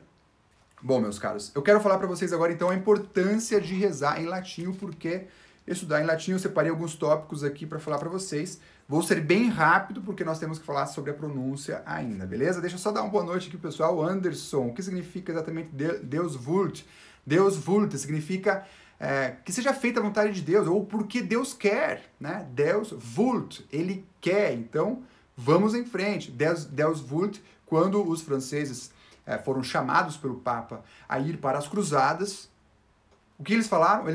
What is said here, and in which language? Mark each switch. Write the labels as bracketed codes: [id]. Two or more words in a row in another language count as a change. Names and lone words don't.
[pt] Bom, meus caros, eu quero falar para vocês agora então a importância de rezar em latim, porque estudar em latim eu separei alguns tópicos aqui para falar para vocês. Vou ser bem rápido, porque nós temos que falar sobre a pronúncia ainda, beleza? Deixa eu só dar uma boa noite aqui, pessoal. Anderson, o que significa exatamente [la] Deus vult? Deus vult [pt] significa que seja feita a vontade de Deus, ou porque Deus quer, né? [la] Deus vult, [pt] ele quer. Então, vamos em frente. [la] Deus vult, [pt] quando os franceses foram chamados pelo Papa a ir para as cruzadas, o que eles falaram?